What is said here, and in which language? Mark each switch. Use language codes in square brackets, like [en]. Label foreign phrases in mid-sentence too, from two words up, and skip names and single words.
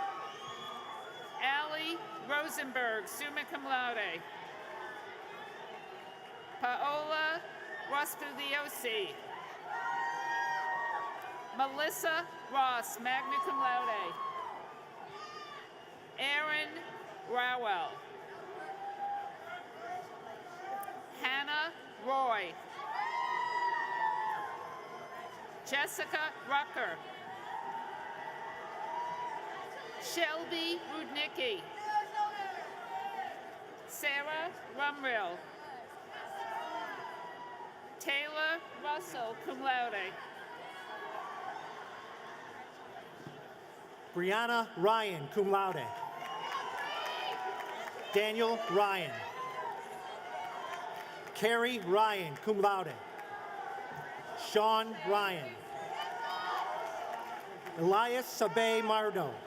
[en] Allie Rosenberg, [la] summa cum laude. [en] Paola Rospigliosi. Melissa Ross, [la] magna cum laude. [en] Aaron Rowell. Hannah Roy. Jessica Rucker. Shelby Rudnicki. Sarah Rumrill. Taylor Russell, [la] cum laude. [en] Brianna Ryan, [la] cum laude. [en] Daniel Ryan. Carrie Ryan, [la] cum laude. [en] Sean Ryan. Elias Sabe Mardo.